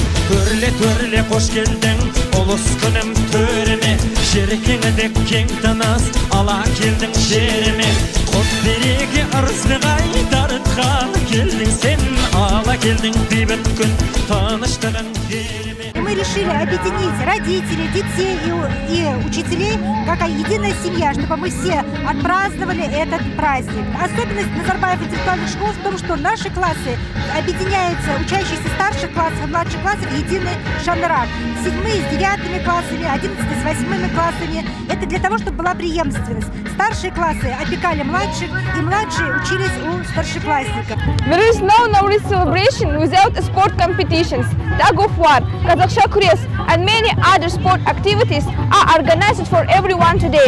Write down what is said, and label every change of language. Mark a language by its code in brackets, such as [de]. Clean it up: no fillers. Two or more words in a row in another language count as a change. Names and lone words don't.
[kk] Төрле қош келдің, ұлыс күнім төріме, жерекеңі кең тыныс, ала келдің жеріме. Құт береке ырысты дарытқалы келдің сен, ала келдің бейбіт күн, тыныштығын беріме. [ru] Мы решили объединить родителей, детей и учителей как единая семья, чтобы мы все отпраздновали этот праздник. Особенность Назарбаев интеллектуальных школ в том, что наши классы объединяются, учащиеся старших классов и младших классов, в единый Шанурак. 7-е с 9 классами, 11-е с 8 классами. Это для того, чтобы была преемственность. Старшие классы опекали младших, и младшие учились у старшеклассников. [en] There is no Nauruz celebration without sport competitions. Tug of war, Kazakhstan Kures, and many other sport activities are organized for everyone today.